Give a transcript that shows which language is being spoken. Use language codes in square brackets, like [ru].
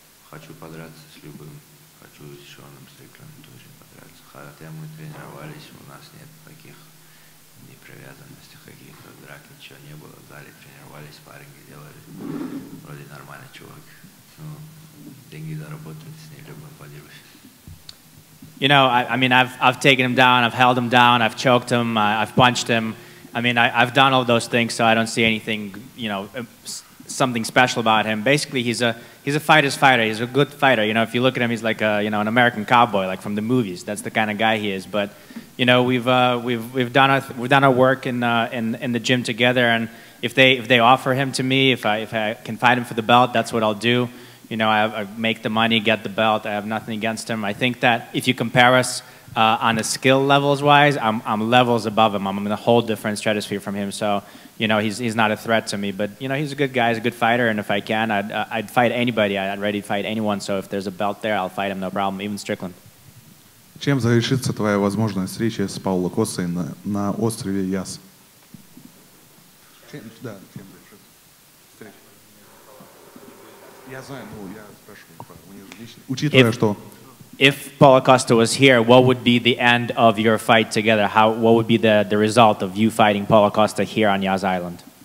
[ru] Хочу подраться с любым. Хочу с Шоном Стриклендом тоже подраться. Хотя мы тренировались, у нас нет таких непривязанностей, каких-то драк, ничего не было. В зале тренировались, спарринги делали. Вроде нормальный чувак. Ну, деньги заработать, с ним любым подерусь. [en] You know, I mean, I've taken him down, I've held him down, I've choked him, I've punched him. I mean, I've done all those things, so I don't see anything, you know, something special about him. Basically, he's a fighter's fighter. He's a good fighter. You know, if you look at him, he's like a, you know, an American cowboy, like from the movies. That's the kind of guy he is. But, you know, we've done our work in the gym together. And if they offer him to me, if I can fight him for the belt, that's what I'll do. You know, I make the money, get the belt. I have nothing against him. I think that if you compare us on the skill levels wise, I'm levels above him. I'm in a whole different stratosphere from him. So, you know, he's not a threat to me. But, you know, he's a good guy. He's a good fighter. And if I can, I'd fight anybody. I'd ready to fight anyone. So if there's a belt there, I'll fight him, no problem, even Strickland. [ru] Чем завершится твоя возможная встреча с Пауло Костой на острове Яс? Да, чем завершится встреча? Я знаю, ну, я спрашиваю, у них лично. Учитывая, что... [en] If Paulo Costa was here, what would be the end of your fight together? What would be the result of you fighting Paulo Costa here on Yas Island?